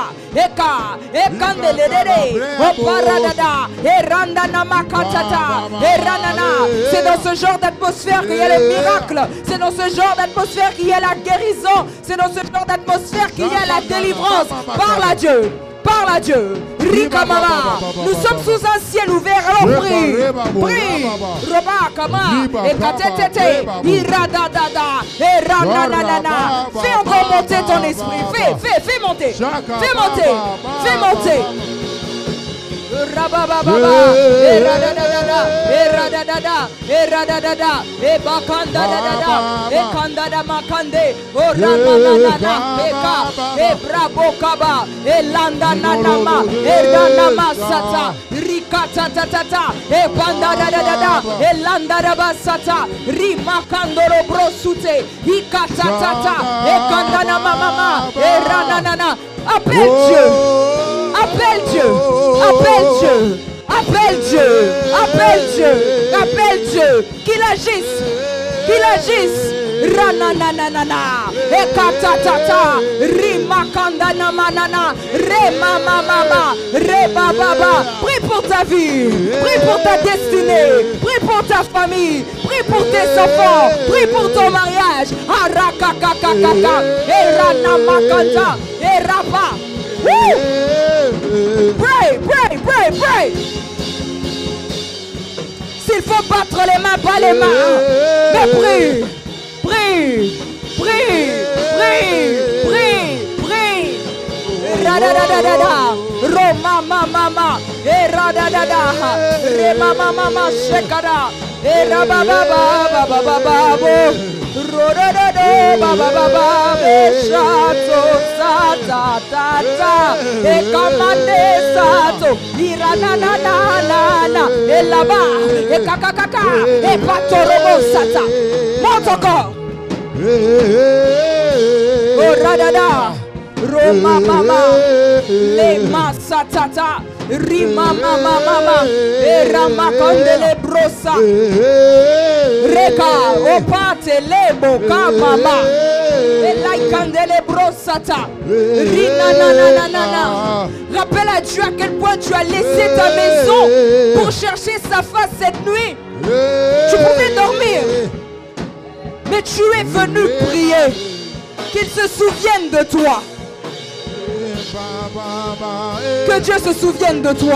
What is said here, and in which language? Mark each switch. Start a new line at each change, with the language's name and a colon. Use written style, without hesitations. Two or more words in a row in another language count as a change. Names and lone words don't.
French: Eka, Ekandelede, Oparadada, Erandana Makatata, Eranana. C'est dans ce genre d'atmosphère qu'il y a les miracles. C'est dans ce genre d'atmosphère qu'il y a la guérison. C'est dans ce genre d'atmosphère qu'il y a la délivrance. Parle à Dieu. Parle à Dieu. Rika mama. Nous sommes sous un ciel ouvert. Alors prie. Prie. Roba kama. Ekatetete. Iradadada. Erananana. Fais encore monter ton esprit. Fais monter. Fais monter. Fais monter. Rabababa, eradadada, eradadada, eradadada, ebakandadada, ekandada makande, oramanana, eka, ebrabokaba, elandananama, erdanama sata, rikatatata, ebandadadada, elandadaba sata, rimakandoro brosute, ikatatata, ekandanama mama, erananana. Appelle Dieu. Appelle Dieu. Appelle Dieu. Appelle Dieu. Appelle Dieu. Appelle Dieu. Qu'il agisse. Qu'il agisse. Ranananana. Ekatatata. Rimakandana manana. Remamamama. Rebababa. Prie pour ta vie. Prie pour ta destinée. Prie pour ta famille. Prie pour tes enfants. Prie pour ton mariage. Arakakakakaka. Eranamakanta. Eraba.
English: Pray, pray, pray, pray.
French: S'il faut battre les mains, pas les mains. Mais prie, prie, prie, prie, prie, prie. Radadadada. Roma mama mama. Era Radadada. Remama mama shekada. Erabababababababo. Rodododo babababa. Beshato sata tata. Ekamande sato. Irananana. Elaba. Ekakakaka. Epatorobo sata. Monte encore. Oh radada. Roma mama. Le masatata. Rima mama mama. Erama kandele brosa. Reka. Opate lebo kamama. Elai kandele brosata. Rina nanana. Rappelle à Dieu à quel point tu as laissé ta maison pour chercher sa face cette nuit. Tu pouvais dormir, mais tu es venu prier. Qu'il se souvienne de toi. Que Dieu se souvienne de toi.